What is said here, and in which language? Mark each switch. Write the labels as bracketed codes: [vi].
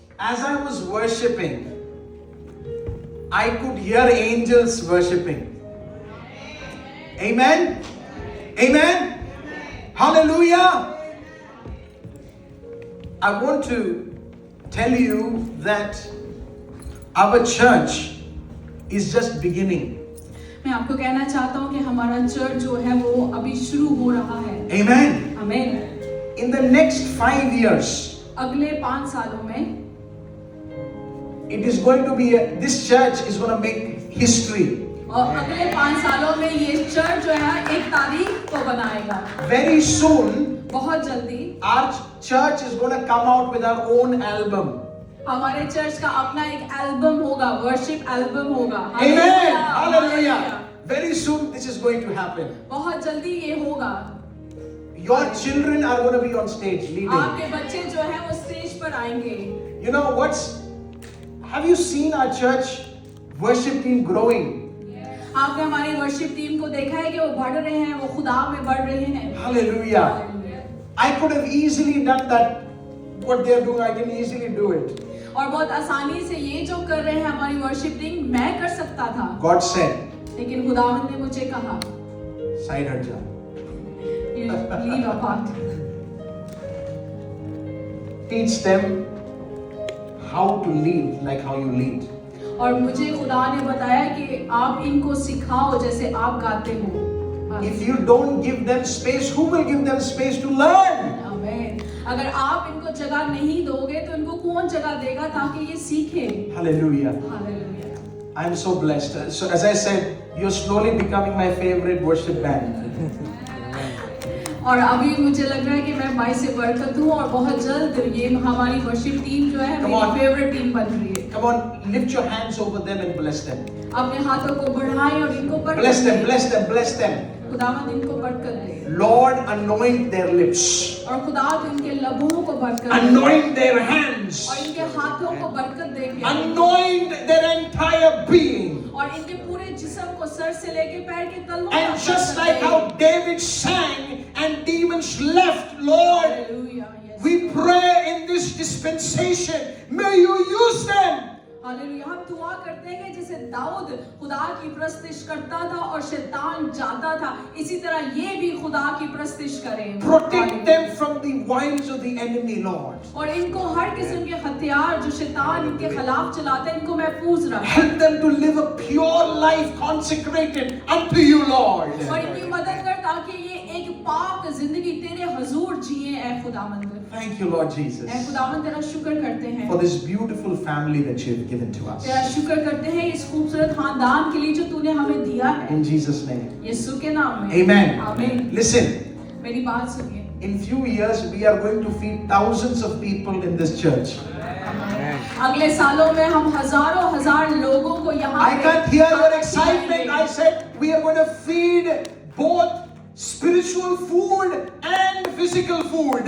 [en] As I was worshiping, I could hear angels worshiping. Amen? Amen? Hallelujah! I want to tell you that our church is just beginning. [hi] मैं आपको कहना चाहता हूँ कि हमारा church जो है वो अभी शुरू हो रहा है। [en] Amen? [hi] आमीन। [en] In the next 5 years, [hi] अगले 5 सालों में [en] it is going to be, this church is going to make history. [hi] और अगले 5 सालों में ये चर्च जो है एक तारीख को बनाएगा। [en] Very soon, [hi] बहुत जल्दी [en] our church is going to come out with our own album. [hi] हमारे चर्च का अपना एक एल्बम होगा, वर्शिप एल्बम होगा। [en] Amen. Hallelujah. Very soon this is going to happen. [hi] बहुत जल्दी ये होगा। [en] Your children are going to be on stage leading. [hi] आपके बच्चे जो हैं वो स्टेज पर आएंगे। [en] You know have you seen our church worship team growing? [hi] आपने हमारी वर्शिप टीम को देखा है कि वो बढ़ रहे हैं, वो खुदा में बढ़ रहे हैं। [en] Hallelujah. I could have easily done that. What they are doing, I can easily do it. [hi] और बहुत आसानी से ये जो कर रहे हैं हमारी वर्शिप टीम, मैं कर सकता था। [en] God said, [hi] लेकिन खुदावंद ने मुझे कहा, side हट जा. [en] You leave apart. Teach them how to lead like how you lead. [hi] और मुझे खुदा ने बताया कि आप इनको सिखाओ जैसे आप गाते हो। [en] If you don't give them space, who will give them space to learn? [hi] आमीन। अगर आप इनको जगह नहीं दोगे तो इनको कौन जगह देगा ताकि ये सीखे। [en] Hallelujah. [hi] Hallelujah. [en] I'm so blessed. So as I said, you're slowly becoming my favorite worship band. [hi] और अभी मुझे लग रहा है कि मैं भाई से बरकत हूँ और बहुत जल्द ये हमारी वर्शिप टीम जो है [en] Come on. [hi] मेरी फेवरेट टीम बन रही है। [en] Come on, lift your hands over them and bless them. [hi] अपने हाथों को बढ़ाएं और इनको बरकत [en] Bless them, [hi] दें। [en] bless them, bless them. [hi] खुदावंद इनको बरकत दे [en] Lord, anoint their lips. [hi] और खुदा इनके लबों को बरकत दे [en] Anoint their hands. [hi] और इनके हाथों को बरकत दे [en] Anoint their entire being. [hi] और इनके पूरे जिस्म को सर से लेके पैर के तलवों [en] And [hi] तक [en] just [hi] बरकत [en] like [hi] दे। [en] how David sang and demons left, Lord, [hi] hallelujah, yes। [en] we pray in this dispensation, may you use them. [hi] Hallelujah. हम दुआ करते हैं जैसे दाऊद खुदा की प्रस्तिश करता था और शैतान जाता था, इसी तरह ये भी खुदा की प्रस्तिश करें। [en] Protect them from the wiles of the enemy, Lord. [hi] और इनको हर किस्म के हथियार जो शैतान इनके खिलाफ चलाता है इनको महफूज रख। [en] Help them to live a pure life consecrated unto you, Lord. [hi] और इनकी मदद कर ताकि ये एक पाक जिंदगी तेरे हुजूर जिए। ऐ खुदावंद, [en] Thank you, Lord Jesus, [hi] ऐ खुदावंद तेरा शुक्र करते हैं। [en] for this beautiful family that you have given to us. [hi] तेरा शुक्र करते हैं इस खूबसूरत खानदान के लिए जो तूने हमें दिया है। [en] In Jesus' name. [hi] यीशु के नाम में। [en] Amen. [hi] आमीन। [en] Listen, [hi] मेरी बात सुनिए। [en] in few years we are going to feed thousands of people in this church. [hi] अगले सालों में हम हजारों हजार लोगों को यहाँ [en] I [hi] पे [en] can't hear your [hi] खाना [en] excitement. [hi] खिलाएंगे। [en] I said we are going to feed both spiritual food and physical food.